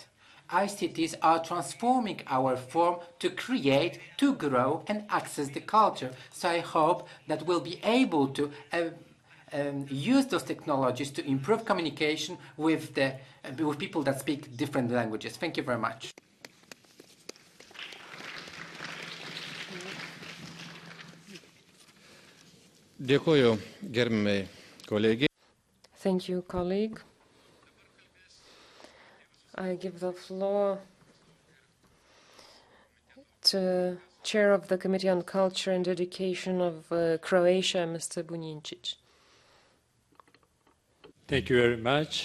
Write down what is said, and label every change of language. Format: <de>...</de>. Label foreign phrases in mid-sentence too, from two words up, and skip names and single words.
<en>ICTs are transforming our form to create, to grow, and access the culture. So I hope that we'll be able to use those technologies to improve communication with people that speak different languages. Thank you very much.</en> <lt>Dėkoju, gerbiamai kolegė.</lt> <en>Thank you, colleague. I give the floor to Chair of the Committee on Culture and Education of Croatia, Mr. Bunjic. Thank you very much.</en>